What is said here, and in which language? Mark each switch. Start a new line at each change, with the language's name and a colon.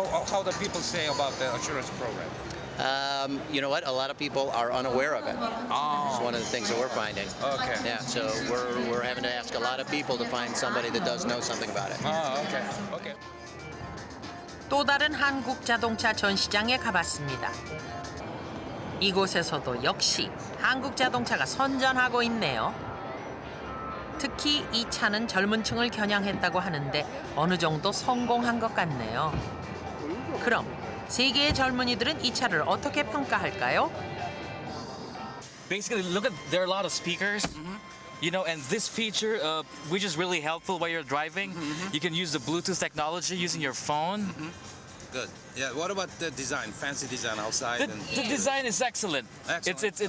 English: How do people say about the assurance program? You know what? A lot of people are unaware of it. It's one of the things that we're finding. Okay. Yeah, so we're having to ask a lot of people to find somebody that does know something about it. Okay. Okay.
Korean: 또 다른 한국 자동차 전시장에 가봤습니다. 이곳에서도 역시 한국 자동차가 선전하고 있네요. 특히 이 차는 젊은 층을 겨냥했다고 하는데 어느 정도 성공한 것 같네요. 그럼 세계의 젊은이들은 이 차를 어떻게 평가할까요?
English: Basically, look at there are a lot of speakers, you know, and this feature, which is really helpful while you're driving. You can use the Bluetooth technology using your phone. Good. Yeah. What about the design? Fancy design outside. The design is excellent. Excellent.